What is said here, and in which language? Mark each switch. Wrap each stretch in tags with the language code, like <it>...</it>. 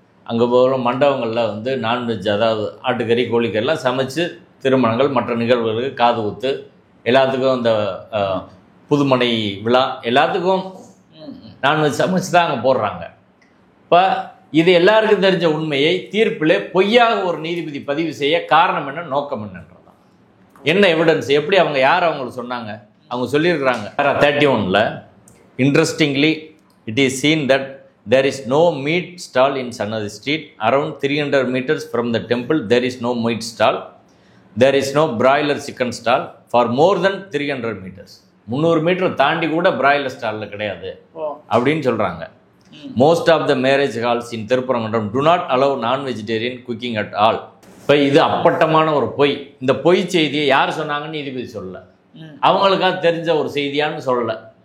<ta>அங்கே போகிற மண்டபங்களில் நான்வெஜ், அதாவது ஆட்டுக்கறி கோழிக்கறிலாம் சமைச்சு திருமணங்கள் மற்ற நிகழ்வுகளுக்கு காது ஊத்து எல்லாத்துக்கும் இந்த புதுமனை விழா எல்லாத்துக்கும் நான்வெஜ் சமைச்சு தான் அங்கே போடுறாங்க. இப்போ இது எல்லாருக்கும் தெரிஞ்ச உண்மையை தீர்ப்பிலே பொய்யாக ஒரு நீதிபதி பதிவு செய்ய காரணம் என்ன, நோக்கம் என்னன்றதான். என்ன எவிடன்ஸ், எப்படி அவங்க யார் அவங்களுக்கு சொன்னாங்க? அவங்க சொல்லியிருக்கிறாங்க 31</ta> <en>Interestingly it is seen that there is no meat stall in Sannadi street. Around 300 meters from the temple there is no meat stall. There is no broiler chicken stall for more than 300 meters.</en> <ta>300 metre தாண்டி கூட broiler ஸ்டாலில் கிடையாது அப்படின்னு சொல்கிறாங்க.</ta> <en>Most of the marriage halls in Thiruparankundram do not allow non-vegetarian cooking at all.</en> <ta>இப்போ இது அப்பட்டமான ஒரு பொய். இந்த பொய் செய்தியை யார் சொன்னாங்கன்னு நீதிபதி சொல்லலை, அவங்களுக்காக தெரிஞ்ச ஒரு செய்தியான்னு சொல்லலை.</ta>